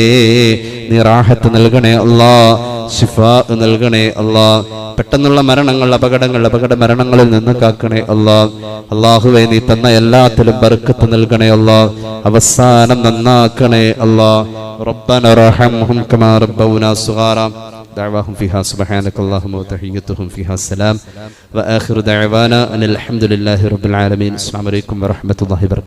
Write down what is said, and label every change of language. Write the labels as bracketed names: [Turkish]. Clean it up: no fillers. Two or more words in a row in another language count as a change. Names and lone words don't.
[Malayalam] നീ റാഹത്ത് നൽകണേ അല്ലാ. ശിഫാ നൽകണേ അല്ലാ. പെട്ടെന്നുള്ള മരണങ്ങൾ, അപകട മരണങ്ങളിൽ നിന്ന് കാക്കണേ അല്ലാ. അല്ലാഹുവേ, നീ തന്ന എല്ലാത്തിലും ബർക്കത്ത് നൽകണേ അല്ലാ. അവസാനം നന്നാക്കണേ അല്ലാ. [Arabic] ربنا ارحمهم كما ربونا صغارا. دعواهم فيها سبحانك اللهم وتحيتهم فيها السلام وآخر دعوانا أن الحمد لله رب العالمين. السلام عليكم ورحمة الله وبركاته.